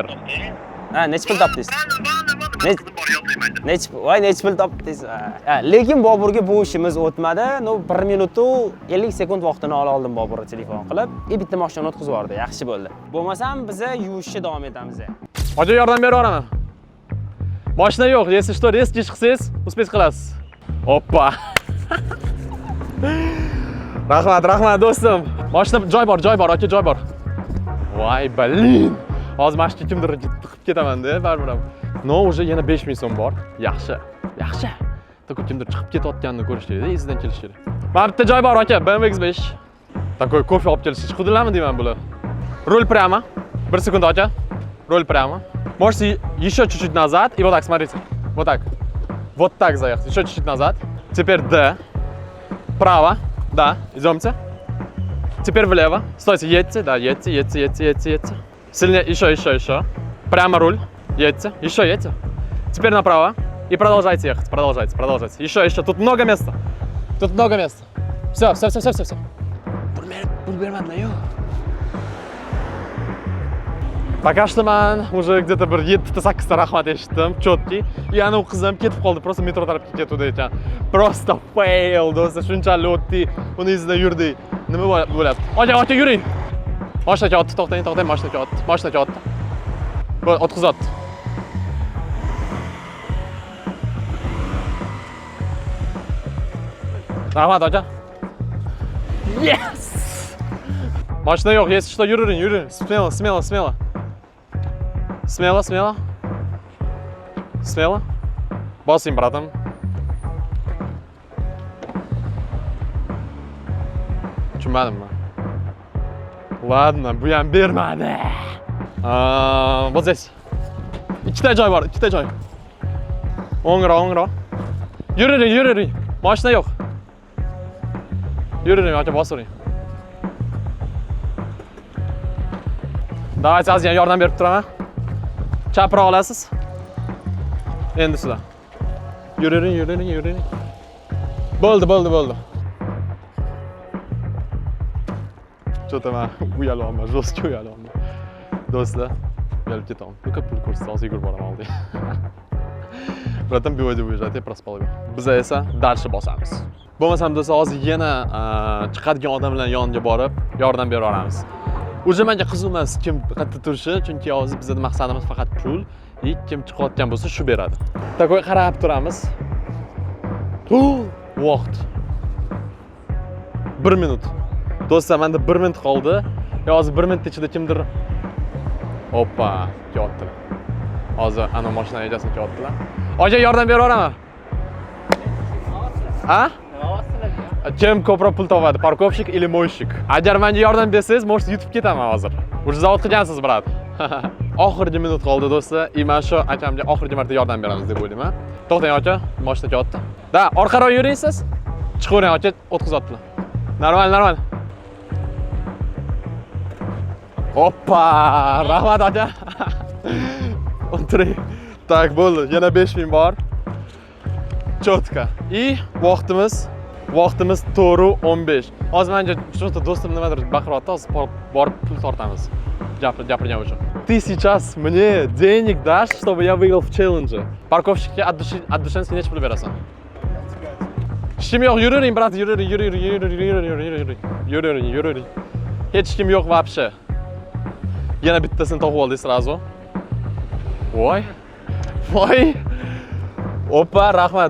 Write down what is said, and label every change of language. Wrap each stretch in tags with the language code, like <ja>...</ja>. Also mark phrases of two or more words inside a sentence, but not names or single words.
<uz>Ha, nech pul topdingiz? Nech pul topdingiz? Lekin Boburga bu ishimiz o'tmadi. 1 minut 50 sekund vaqtini oldim Boburga telefon qilib, bitta mashina o'tkazib yubordi. Yaxshi bo'ldi. Bo'lmasam biz yuvishni davom etamiz. Hozir yordam bera olaman. Mashina yo'q,</uz> <ru>если что, резкий</ru> <uz>chiqsangiz, uspet qilasiz. Oppa. Rahmat do'stim. Mashina joy bor, aka, joy bor. Voy, blin. Hozir mashina kimdir tiqib ketaman-da, baribir ham. No, уже yana 5000 so'm bor. Yaxshi. Takoy kimdir chiqib ketayotganini ko'rish kerak-da, izidan kelish kerak. Mana bitta joy bor, aka, BMW X5. Takoy kofe olib kelishni qidilarmi deyman bular.</uz> <ru>Rul прямо.</ru> <uz>1 sekund, aka.</uz> <ru>Руль прямо. Можете еще чуть-чуть назад и вот так, смотрите. Вот так. Вот так заехать. Еще чуть-чуть назад. Теперь D. Право. Да, идемте. Теперь влево. Стойте, едьте. Да, едьте. Сильнее. Еще. Прямо руль. Едьте. Еще едьте. Теперь направо. И продолжайте ехать. Продолжайте. Еще. Тут много места. Все. Пока что</ru> <uz>man</uz> <ru>уже где-то</ru> <uz>bir 7-8 ta rahmat eshitdim, chotki. И anavi qizim ketib qoldi, просто metro tarafga ketuvdi ekan. Просто fail do'stlar, shunchalik o'tdi, uni izidan yurdik. Nima bo'lyapti? Aka, yuring. Mashinaga otdi, to'xtang, mashinaga otdi. Bo'ldi, o'tkazatdi. Rahmat aka. Yes! Mashina yo'q,</uz> <ru>если что,</ru> <uz>yuring.</uz> <ru>Смело.</ru> <uz>Bosing, братан. Tushunmadimmi?</uz> <ru>Ладно,</ru> <uz>bu ham bermadi.</uz> <ru>Вот здесь.</ru> <uz>Ikkita joy bor, O'ngroq. Yuring. Mashina yo'q. Yuring, aka, bosing. Давайте azizga yordam berib turaman. Chaproq olasiz. Endi sizlar. Yuring. Bo'ldi. Что-то man uyalyapman, жестко uyalyapman. Do'stlar, uyalib ketaman. Ko'p pul ko'rsa, hozir yugurib boraman oldiga.</uz> <ru>Bratан, bivoyda выезжайте, проспал.</ru> <uz>Biz esa darsni bosamiz. Bo'lmasam do'stlar, hozir yana chiqadigan odamlar yoniga borib, yordam bera olamiz. Уже menga qiziq emas kim qayerda turishi, chunki hozir bizning maqsadimiz faqat pul. Kim chiqayotgan bo'lsa shu beradi. Takoy qarab turamiz. Vaqt. 1 minut. Do'stlar, menda 1 minut qoldi. Hozir 1 minut ichida kimdir Oppa, ketdilar. Hozir ana mashina egasiga ketdilar. Aka, yordam bera olaman. Ha? Kim ko'proq pul topadi,</uz> <ru>parkovщик или мойщик?</ru> <uz>Agar menga yordam bersangiz, можете yutib ketaman hozir. Уже zavod qilgansiz, brat. Oxirgi minut qoldi do'stlar. Mana shu akamga oxirgi marta yordam beramiz deb o'ylayman. To'xtang aka, mashina ketdi. Da, orqaroq yuraysiz. Chiqavering aka, o'tkazatdilar. Normal. Oppa, rahmat aka. O'tiring. Tak, bo'ldi. Yana 5000 bor. Chotka. И vaqtimiz 4:15. Hozir menga shuncha do'stim nimadir baqiryapti, hozir borib pul tortamiz. Gapirgan uchun.</uz> <ru>Ты сейчас мне денег дашь, чтобы я выиграл в челлендже?</ru> <uz>Парковщикка</uz> <ru>от душенски</ru> <uz>necha pul berasan? Ishim yo'q, yuring, brat, yuring. Hech kim yo'q вообще. Yana bittasini topib oldik сразу. Voy. Oppa, rahmat.</uz>